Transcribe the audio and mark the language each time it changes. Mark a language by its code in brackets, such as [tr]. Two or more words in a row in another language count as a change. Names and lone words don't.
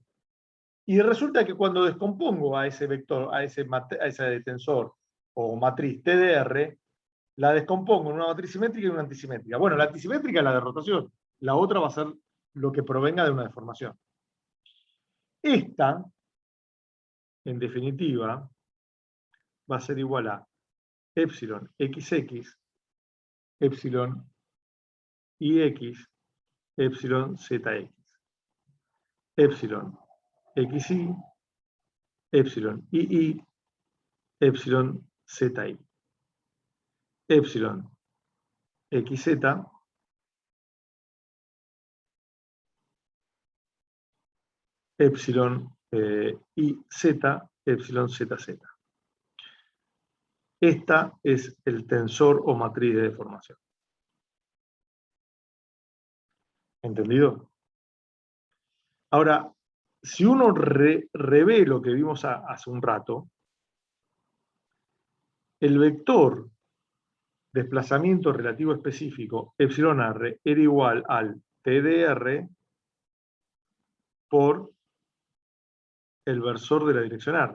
[es] Y resulta que cuando descompongo a ese vector, a ese tensor o matriz TDR, la descompongo en una matriz simétrica y una antisimétrica. Bueno, la antisimétrica es la de rotación, la otra va a ser lo que provenga de una deformación. Esta, en definitiva, va a ser igual a epsilon XX, epsilon IX, epsilon ZX, epsilon XY, epsilon II, epsilon ZI, epsilon XZ, epsilon IZ, epsilon ZZ. Esta es el tensor o matriz de deformación. ¿Entendido? Ahora, si uno revé lo que vimos hace un rato, el vector desplazamiento relativo específico epsilon r era igual al TDR por el versor de la dirección R.